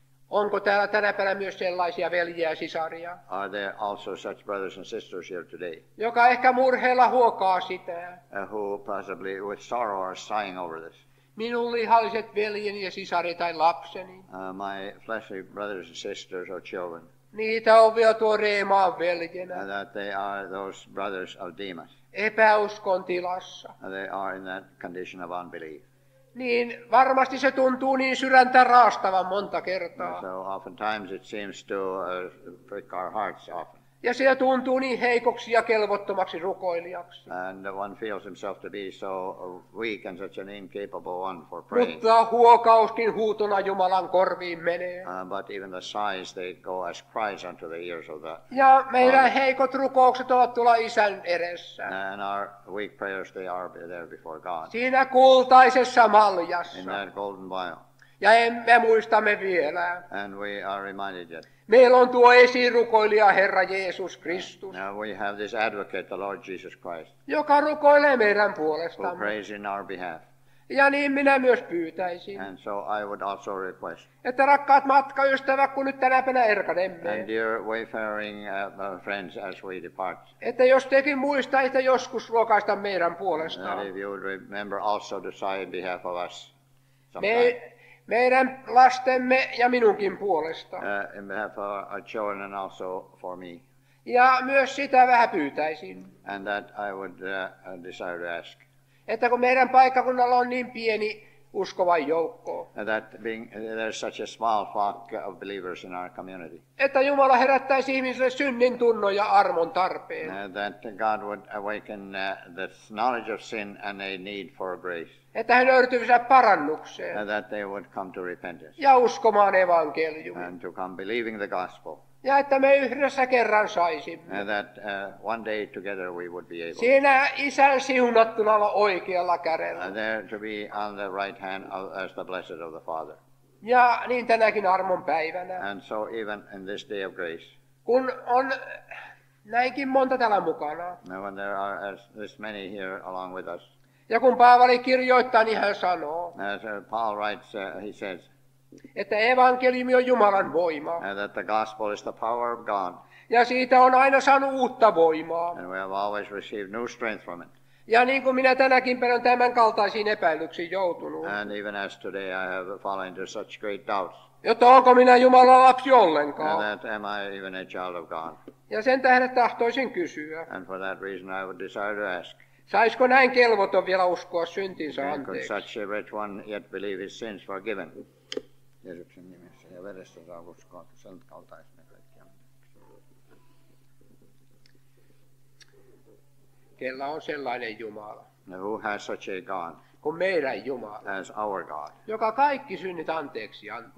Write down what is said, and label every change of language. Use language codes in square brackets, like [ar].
[fi] onko täällä tänä päivänä myös sellaisia veljiä ja sisaria, [en] are there also such brothers and sisters here today [fi] joka ehkä murheella huokaa sitä? [en] who possibly with sorrow are sighing over this? [fi] Minun lihalliset veljeni ja sisari tai lapseni, [en] My fleshly brothers and sisters or children, [fi] niitä on vielä tuo Reemaan veljenä, [en] that they are those brothers of Demas. [fi] epäuskon tilassa. [en] They are in that condition of unbelief. [fi] Niin varmasti se tuntuu niin sydäntä raastavan monta kertaa. [en] So oftentimes it seems to prick our hearts often. [fi] Ja se tuntuu niin heikoksi ja kelvottomaksi rukoilijaksi. [en] And one feels himself to be so weak and such an incapable one for praying. [fi] Mutta huokauskin huutona Jumalan korviin menee. [en] But even the sighs, they go as cries unto the ears of the [fi] Ja meidän heikot rukoukset ovat tuolla Isän edessä. [en] and our weak prayers, they are there before God. [fi] Siinä kultaisessa [en] In [fi] maljassa. [en] that golden vial. [fi] Ja me muistamme vielä. [en] And we are reminded yet. [fi] Meillä on tuo esirukoilija Herra Jeesus Kristus, [en] Now we have this advocate, the Lord Jesus Christ, [fi] joka rukoilee meidän [en] who [fi] puolestamme. [en] prays in our behalf. [fi] Ja niin minä myös pyytäisin, [en] And so I would also request. [fi] että rakkaat matkaystävät, kun nyt tänä päivänä erkanemme, [en] And dear wayfaring friends, as we depart, [fi] että jos tekin muistaisitte joskus ruokaista meidän puolestaan. [en] that if you would remember also to sigh in behalf of us sometime. [fi] Meidän lastemme ja minunkin puolesta. [en] In behalf of our children and also for me. [fi] Ja myös sitä vähän pyytäisin, [en] And that I would desire to ask. [fi] että kun meidän paikkakunnalla on niin pieni uskovan joukko, [en] That being there's such a small flock of believers in our community, [fi] että Jumala herättäisi ihmisille synnin tunnon ja armon tarpeen. [en] that God would awaken the knowledge of sin and a need for grace, [fi] Että he nöyrtyisivät parannukseen [en] that they would come to repentance [fi] ja uskomaan evankeliumin. [en] and to come believing the gospel, [fi] Ja että me yhdessä kerran saisimme [en] that one day together we would be able [fi] siinä Isän siunattuna olla oikealla kädellä. [en] there to be on the right hand as the blessed of the Father. [fi] Ja niin tänäkin armon päivänä, [en] And so even in this day of grace, [fi] kun on näinkin monta täällä mukana. [en] when there are this many here along with us, [fi] Ja kun Paavali kirjoittaa, niin hän sanoo, [en] as Paul writes, he says [fi] että evankeliumi on Jumalan voima. [en] that the gospel is the power of God, [fi] Ja siitä on aina saanut uutta voimaa. [en] and we have always received new strength from it. [fi] Ja niin kuin minä tänäkin päivänä tämän kaltaisiin epäilyksiin joutunut, [en] And even as today I have fallen into such great doubts, [fi] jotta onko minä Jumalan lapsi ollenkaan. [en] that am I even a child of God? [fi] Ja sen tähden tahtoisin kysyä, [en] And for that reason I would desire to ask, [fi] saisiko näin kelvoton vielä uskoa syntinsä [en] could [fi] anteeksi? [en] such a rich one yet believe his sins forgiven? [fi] Jeesuksen nimessä ja verestä saa uskoa sen kaltaisena kaikkia. Kellä on sellainen Jumala, [en] Who has such a God [fi] kuin meidän Jumala, [en] as our God, [fi] joka kaikki synnit anteeksi antaa,